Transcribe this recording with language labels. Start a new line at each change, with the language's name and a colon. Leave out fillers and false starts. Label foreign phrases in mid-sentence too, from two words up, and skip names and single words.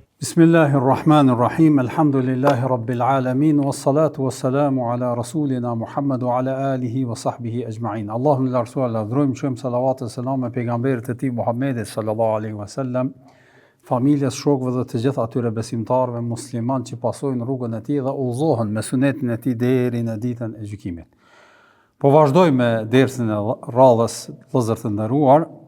Arabic: بسم الله الرحمن الرحيم، الحمد لله رب العالمين، والصلاة والسلام على رسولنا محمد على آله وصحبه أجمعين. اللهم لا رسول الله,
Albanian: dhurojmë shumë salavat e selam e pejgamberit e tij Muhammedit
Arabic: صلى الله عليه وسلم,
Albanian: familjes, shokëve dhe të gjithë atyre besimtarëve musliman që pasojnë rrugën e tij dhe udhzohen me sunetin e tij deri në ditën e gjykimit. Po vazhdoj me dersin e radhës, vëllezër të nderuar.